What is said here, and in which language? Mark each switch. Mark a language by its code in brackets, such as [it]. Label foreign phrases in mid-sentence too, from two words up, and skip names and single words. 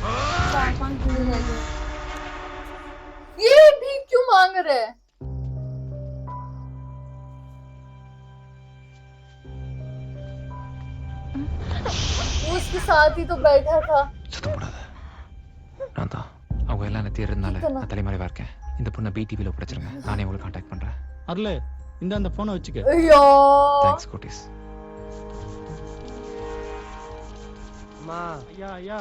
[hi] 4-5 दिन रह गए ये भी क्यों मांग रहे हैं वो उसके साथ ही तो बैठा था [ta] சத்தம் போடாத. நான் தான் அவங்க எல்லாம் என்ன தேடுறதுனால நான் தலைமறைவா இருக்கேன். இந்த பொண்ணை பிடிவில ஒப்படைச்சிருங்க. நானே உங்களுக்கு கான்டாக்ட் பண்றேன். அருள் இந்த அந்த போனை வச்சுக்க. ஐயோ தேங்க்ஸ் கோட்டிஸ். ஐயா ஐயா